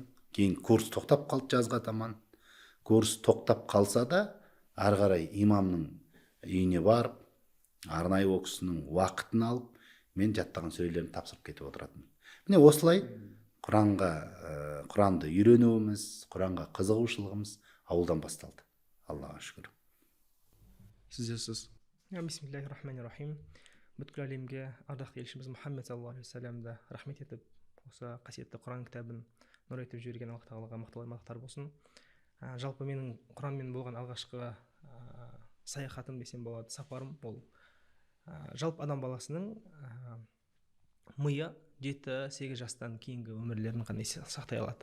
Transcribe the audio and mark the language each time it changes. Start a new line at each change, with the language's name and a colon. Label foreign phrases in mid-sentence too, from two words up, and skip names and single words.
Kazakh: Кейін курс тоқтап қалды жазға таман. Курс тоқтап қалса да, ары қарай имамның үйіне барып, арнайы ол кісінің уақытын алып, мен жаттаған сүрелерін тапсырып кетіп отыратын. Міне осылай Құранды үйренуіміз, Құранға қызығушылығымыз ауылдан басталды. Аллаға шүкір. Сіз.
Arabic: بسم الله الرحمن الرحيم.
Kazakh: Бүткіл әлемге ардақты елшіміз Мұхаммед
Arabic: صلى الله عليه وسلم
Kazakh: рахмет етіп, осы қасиетті Құран кітабын нұр етіп жіберген Аллах тағалаға мақтар болсын. Жалпы менің Құранмен болған алғашқы саяхатым десем болады, сапарым ол жалпы адам баласының миы 7-8 жастан кейінгі өмірлерін ғана сақтай алады.